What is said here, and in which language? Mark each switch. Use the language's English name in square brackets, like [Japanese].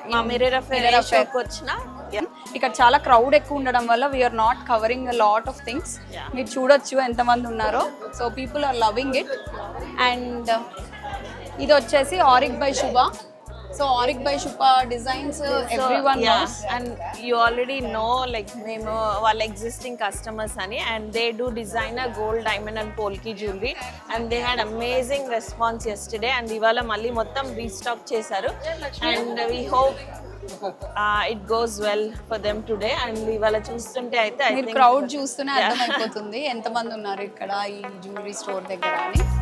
[Telugu] Mirror affair వచ్చిన ఇక్కడ చాలా క్రౌడ్ ఎక్కువ ఉండడం వల్ల [English] We are not covering a lot of things. [Telugu] మీరు చూడొచ్చు ఎంతమంది ఉన్నారో. [English] So people are loving it. [Telugu] And ఇది వచ్చేసి ఆరిక్ బై శుభ. [English] so Aarik by Shubha designs everyone knows, and you already know like [Telugu] మేము వాళ్ళ ఎగ్జిస్టింగ్ కస్టమర్స్ అని, [English] and they do designer gold, diamond and polki jewelry, and they had amazing response yesterday, and [Telugu] ఇవాళ మళ్ళీ మొత్తం restock చేశారు, [English] and we hope it goes well for them today. [Telugu] And ఇవాళ చూస్తుంటే అయితే I మీరు [English] think [Telugu] క్రౌడ్ చూస్తూనే అర్థమైపోతుంది ఎంతమంది ఉన్నారు ఇక్కడ ఈ జ్యువెలరీ స్టోర్ దగ్గర అని.